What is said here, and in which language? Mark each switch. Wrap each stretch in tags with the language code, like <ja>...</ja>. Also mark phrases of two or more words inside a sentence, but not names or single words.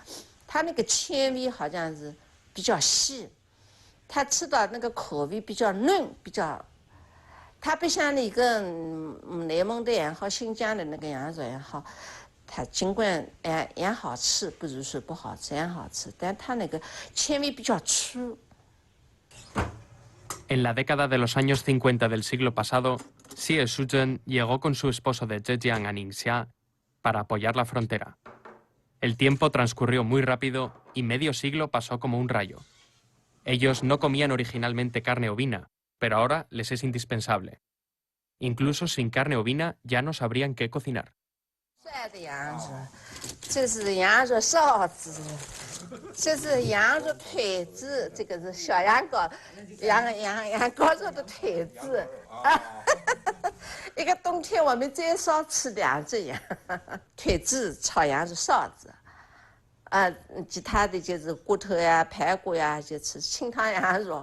<zh>它那个纤维好像是比较细，它吃到那个口味比较嫩，比较，它不像那个内蒙的也好，新疆的那个羊肉也好，它尽管也好吃，不是说不好吃，也好吃，但它那个纤维比较粗。</zh> <es>En la década de los años 50 del siglo pasado, Xie Shuzhen llegó con su esposo de Zhejiang a Ningxia para apoyar la frontera. El tiempo transcurrió muy rápido y medio siglo pasó como un rayo. Ellos no comían originalmente carne ovina, pero ahora les es indispensable. Incluso sin carne ovina ya no sabrían qué cocinar.</es> <zh>这是羊肉臊子，这是羊肉腿子，这个是小羊羔，羊羔肉的腿子。一个冬天我们最少吃2只羊，腿子炒羊肉臊子，其他的就是骨头呀、排骨呀，就吃清汤羊肉。</zh>